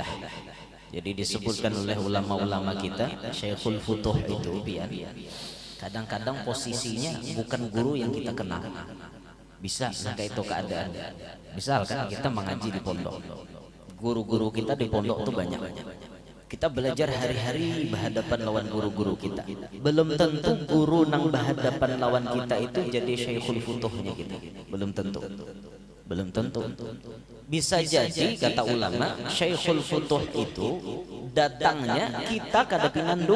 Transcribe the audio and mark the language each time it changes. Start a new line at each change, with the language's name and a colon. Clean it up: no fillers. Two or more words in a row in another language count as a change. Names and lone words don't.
Banjar: Jadi disebutkan oleh ulama-ulama kita Syekhul Futuh itu biar kadang-kadang posisinya bukan guru yang kita kenal. Bisa kayak itu keadaan. Misalkan kita mengaji di pondok, guru-guru kita di pondok itu banyak. Kita belajar hari-hari berhadapan lawan guru-guru kita. Belum tentu guru nang berhadapan lawan kita itu jadi Syekhul Futuhnya kita. Belum tentu. Belum tentu. Bisa jadi kata ulama Syekhul Futuh itu datangnya kita kada pinandu.